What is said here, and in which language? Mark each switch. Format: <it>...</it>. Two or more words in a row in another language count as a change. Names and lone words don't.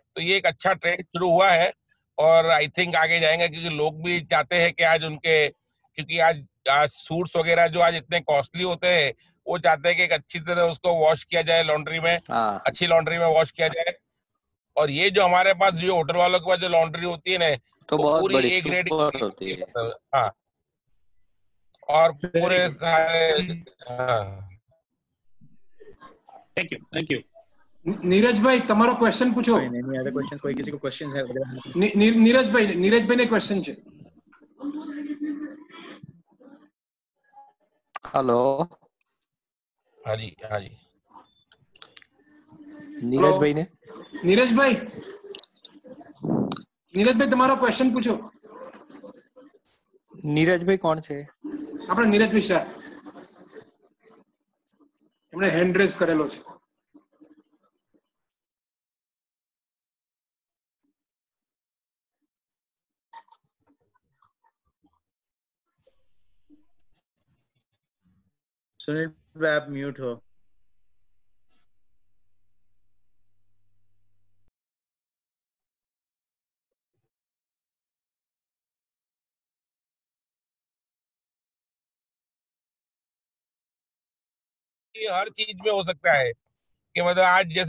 <hi>तो ये एक अच्छा ट्रेंड शुरू हुआ है, और</hi> <en>I think</en> <hi>आगे जाएंगे, क्योंकि लोग भी चाहते हैं कि आज उनके, क्योंकि आज सूट्स वगैरह जो आज इतने कॉस्टली होते हैं, वो चाहते हैं कि एक अच्छी तरह उसको वॉश किया जाए लॉन्ड्री में, हाँ, अच्छी लॉन्ड्री में वॉश किया जाए। और ये जो हमारे पास जो होटल वालों के पास जो लॉन्ड्री होती है ना, तो वो बहुत पूरी बड़ी</hi> <en>A grade</en> <hi>सुपर होती है। हाँ, और Very पूरे good. सारे हाँ।</hi> <en>Thank you, thank you.</en> <gu>नीरज भाई તમારો ક્વેશ્ચન પૂછો।</gu> <en>Any other questions,</en> <hi>कोई किसी को क्वेश्चन्स है वगैरह?</hi> <gu>નીરજ ભાઈ ને ક્વેશ્ચન છે।</gu> <hi>हेलो, हाँ जी, हाँ जी। नीरज भाई ने</hi> <gu>નીરજ ભાઈ તમારો ક્વેશ્ચન પૂછો। नीरज भाई કોણ છે? આપણે નીરજ ભાઈ શાહ, એમણે</gu> <en>hand raise</en> <gu>કરેલો છે।</gu> <hi>सुनील भाई आप म्यूट हो। ये हर चीज में हो सकता है कि मतलब आज जैसे</hi>